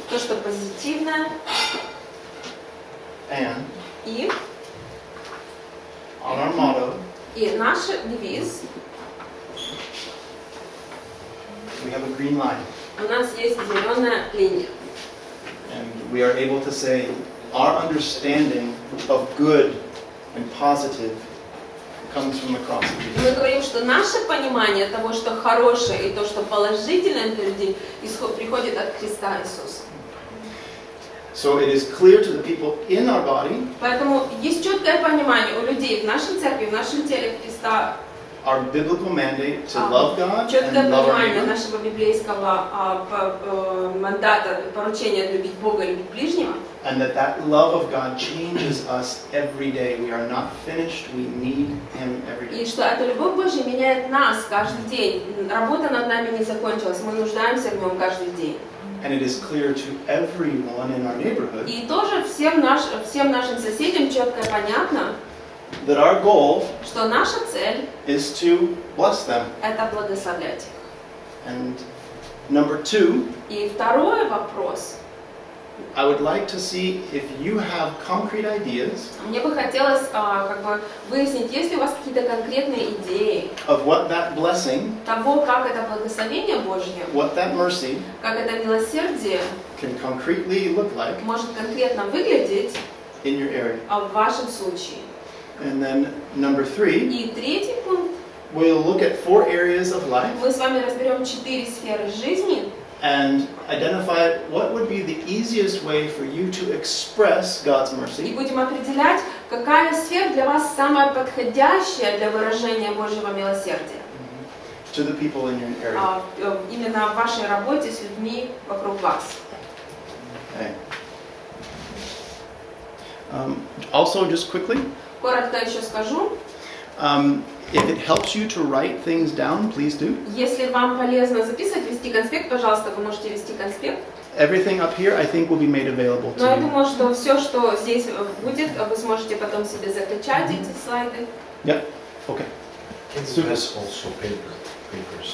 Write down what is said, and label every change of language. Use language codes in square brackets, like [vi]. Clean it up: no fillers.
[ru] то, что позитивное. [en] And [ru] И [en] on our motto, [ru] наш девиз, [en] we have a green line. [ru] у нас есть зеленая линия. [en] And we are able to say our understanding of good and positive comes from the cross of Jesus. [ru] Мы говорим, что наше понимание того, что хорошее и то, что положительное для людей, приходит от Христа Иисуса. [en] So it is clear to the people in our body [ru] Поэтому есть четкое понимание у людей в нашей церкви, в нашем теле Христа, [en] our biblical mandate to love God [ru] Четкое [en] and love our [ru] понимание [en] neighbor. [ru] нашего библейского мандата, поручения любить Бога и любить ближнего. [en] And that love of God changes us every day. We are not finished. We need Him every [ru] И [en] day. [ru] что эта любовь Божья меняет нас каждый день. Работа над нами не закончилась, мы нуждаемся в нем каждый день. [en] And it is clear to everyone in our neighborhood [ru] И тоже всем нашим соседям четко и понятно, [en] that our goal [ru] что наша цель [en] is to bless them. [ru] – это благословлять их. [en] And number 2, [ru] И второй вопрос. [en] I would like to see if you have concrete ideas [ru] Мне бы хотелось выяснить, есть ли у вас какие-то конкретные идеи [en] of what that blessing, [ru] того, как это благословение Божье, [en] what that mercy [ru] как это милосердие [en] can concretely look like [ru] может конкретно выглядеть [en] in your area. [ru] в вашем случае. [en] And then number 3, [ru] И третий пункт. [en] we'll look at 4 areas of life [ru] Мы с вами разберем 4 сферы жизни [en] and identify what would be the easiest way for you to express God's [ru] и [en] mercy [ru] будем определять, какая сфера для вас самая подходящая для выражения Божьего милосердия. [en] to the people in your area. [ru] Именно в вашей работе с людьми вокруг вас. [en] Okay. Also, just quickly, [ru] Коротко еще скажу. [en] if it helps you to write things down, please do. [ru] Если вам полезно записывать, вести конспект, пожалуйста, вы можете вести конспект. [en] Everything up here, I think, will be made available [ru] Но я [en] to you. [ru] думаю, что все, что здесь будет, вы сможете потом себе закачать эти слайды. [en] Yeah. Okay. Can you pass also papers?